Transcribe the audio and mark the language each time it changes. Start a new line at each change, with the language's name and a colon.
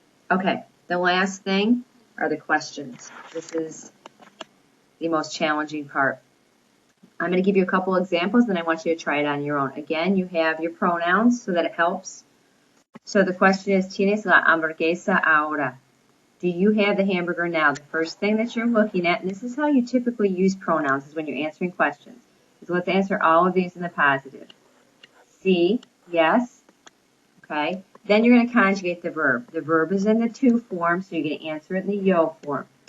English: Okay, the last thing are the questions. This is the most challenging part. I'm going to give you a couple examples, then I want you to try it on your own. Again, you have your pronouns so that it helps. So the question is,
Spanish: ¿Tienes la hamburguesa ahora?
English: Do you have the hamburger now? The first thing that you're looking at, and this is how you typically use pronouns, is when you're answering questions. So let's answer all of these in the positive. Sí, yes, okay? Then you're going to conjugate the verb. The verb is in the to form, so you're going to answer it in the yo form.